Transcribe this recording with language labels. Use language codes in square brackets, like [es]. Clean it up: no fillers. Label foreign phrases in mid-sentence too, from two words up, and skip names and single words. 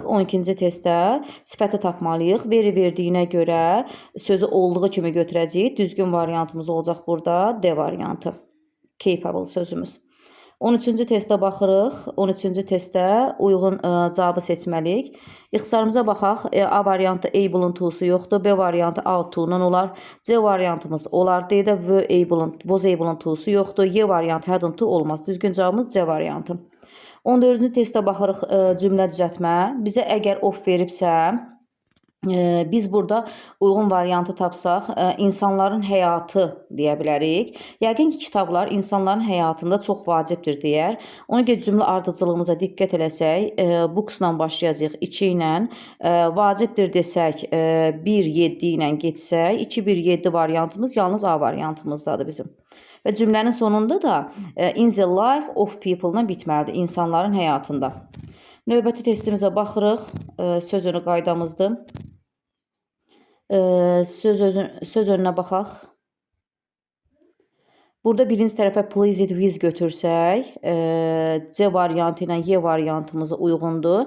[az] 12-ci testdə sifəti tapmalıyıq. Verdiyinə görə sözü olduğu kimi götürəcəyik. Düzgün variantımız olacaq burada D variantı. Capable sözümüz. 13-cü testə baxırıq. 13-cü testdə uyğun cavabı seçməliyik. İxtisarımıza baxaq. A variantı able-ın to'su yoxdur. B variantı out to-nun olar. C variantımız olar. D-də [en] was able- [az] ın to'su yoxdur. Y variantı [en] hadn't to [az] olmaz. Düzgün cavabımız C variantı. 14-cü testə baxırıq, cümlə düzəltmə. Bizə əgər of veribsə, biz burada uyğun variantı tapsaq, insanların həyatı deyə bilərik. Yəqin ki, kitablar insanların həyatında çox vacibdir deyər. Ona görə cümlə ardıcılığımıza diqqət eləsək, books-la başlayacaq 2 ilə, vacibdir desək 1-7 ilə getsək, 2-1-7 variantımız yalnız A variantımızdadır bizim. Və cümlənin sonunda da [en] in the life of people- [az] la bitməlidir, insanların həyatında. Növbəti testimizə baxırıq, söz önü qaydamızdır. Söz önünə baxaq. Burada birinci tərəfə [en] pleased with [az] götürsək, C variantı ilə Y variantımıza uyğundur.